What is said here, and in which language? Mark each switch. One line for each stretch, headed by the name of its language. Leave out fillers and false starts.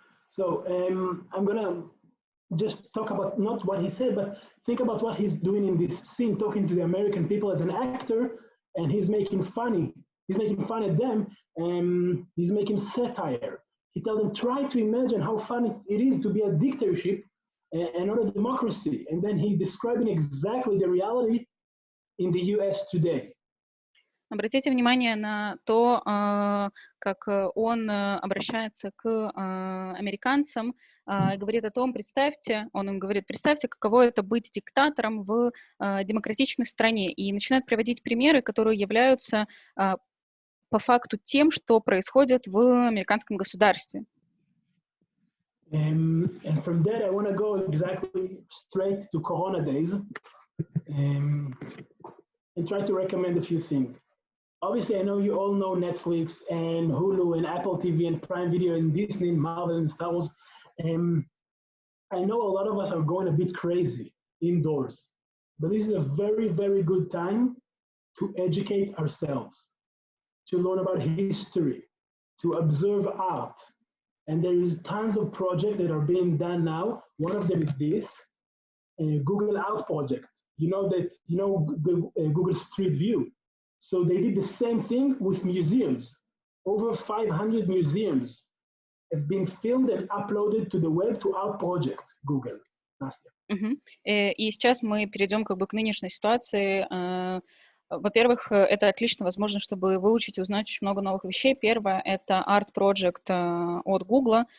English: So I'm gonna just talk about not what he said, but think about what he's doing in this scene, talking to the American people as an actor, and he's making fun of them, and he's making satire. He tells them, try to imagine how fun it is to be a dictatorship and not a democracy. And then he describing exactly the reality in the US today.
Russian: Обратите внимание на то, как он обращается к американцам и говорит о том, он им говорит, представьте, каково это быть диктатором в демократичной стране, и начинает приводить примеры, которые являются по факту тем, что происходит в американском государстве.
English: And from that, I want to go exactly straight to Corona days and try to recommend a few things. Obviously, I know you all know Netflix and Hulu and Apple TV and Prime Video and Disney, Marvel and Star Wars. I know a lot of us are going a bit crazy indoors, but this is a very, very good time to educate ourselves, to learn about history, to observe art. And there is tons of projects that are being done now. One of them is this Google Art project. Google Street View. So they did the same thing with museums. Over 500 museums have been filmed and uploaded to the web to Art Project Google.
Russian: Настя. И сейчас мы перейдем как бы к нынешней ситуации. Во-первых, это отличная возможность, чтобы выучить и узнать очень много новых вещей. Первое — это Art Project от Google.